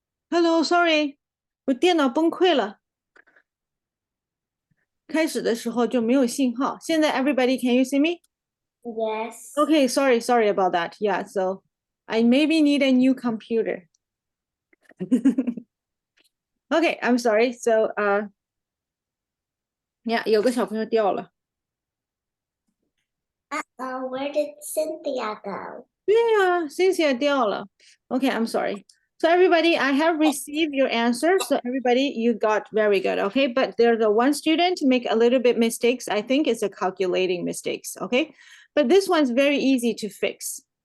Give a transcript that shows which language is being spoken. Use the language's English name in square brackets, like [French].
[English] Hello, sorry， [Chinese] 我电脑崩溃了，开始的时候就没有信号。现在 [English] everybody, can you see me? Yes. Okay, sorry about that. Yeah, so I maybe need a new computer. Okay, I'm sorry. So, yeah, [Chinese] 有个小朋友掉了。 [English] Where did Cynthia go? Yeah, Cynthia [Chinese] 掉了。 [English] Okay, I'm sorry. So everybody, I have received your answer. So everybody, you got very good. Okay, but there's a one student make a little bit mistakes. I think it's a calculating mistakes. Okay, but this one's very easy to fix.